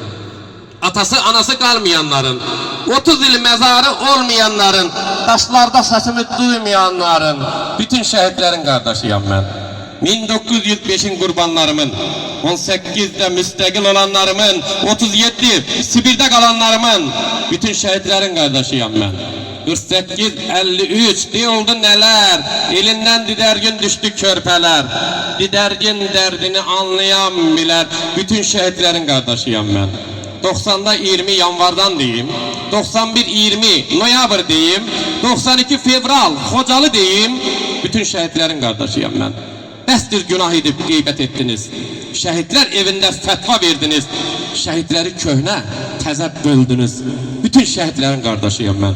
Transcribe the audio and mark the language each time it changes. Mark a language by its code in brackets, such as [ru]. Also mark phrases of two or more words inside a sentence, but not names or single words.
[az] Atası, anası qalmayanların, 30 il məzarı olmayanların, daşlarda səsimi duymayanların, bütün şəhidlərin qardaşıyam mən. 1905'in qurbanlarımın, 18'de müstəqil olanlarımın, 37 Sibir'de qalanlarımın, bütün şəhidlərin qardaşıyam mən. [tr] 48-53 de oldu neler, elinden didərgin düştü körpeler. [az] Didərgin derdini anlayan bilər, [tr] bütün şehitlerin kardeşiyim ben. 90'da 20 yanvardan deyim, 91-20 noyabr deyim, 92 fevral Xocalı deyim, bütün şehitlerin kardeşiyim ben. [az] Bəsdir günah edip qeybət ettiniz. Şəhidlər evində fətva verdiniz. Şəhidləri köhnə, təzə böldünüz. Bütün şəhidlərin qardaşıyım mən.